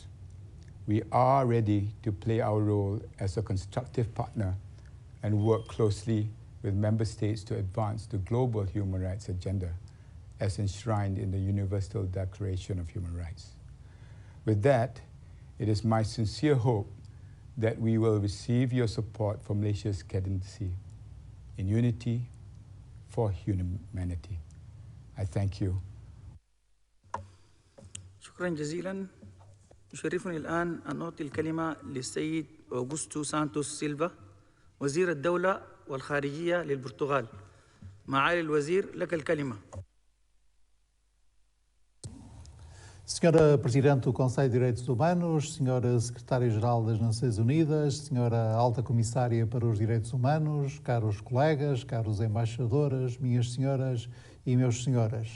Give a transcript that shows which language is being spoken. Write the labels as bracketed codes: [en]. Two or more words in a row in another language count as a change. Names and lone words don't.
[en] We are ready to play our role as a constructive partner and work closely with member states to advance the global human rights agenda as enshrined in the Universal Declaration of Human Rights. With that, it is my sincere hope that we will receive your support for Malaysia's candidacy in unity for humanity. I thank you. [ar] شكرا جزيلا. يشرفني الآن أن أعطي الكلمة للسيد أوغوستو سانتوس سيلفا وزير الدولة والخارجية للبرتغال. معالي الوزير لك الكلمة. [pt] Senhora Presidente do Conselho de Direitos Humanos, Senhora Secretária-Geral das Nações Unidas, Senhora Alta Comissária para os Direitos Humanos, caros colegas, caros embaixadoras, minhas senhoras e meus senhores.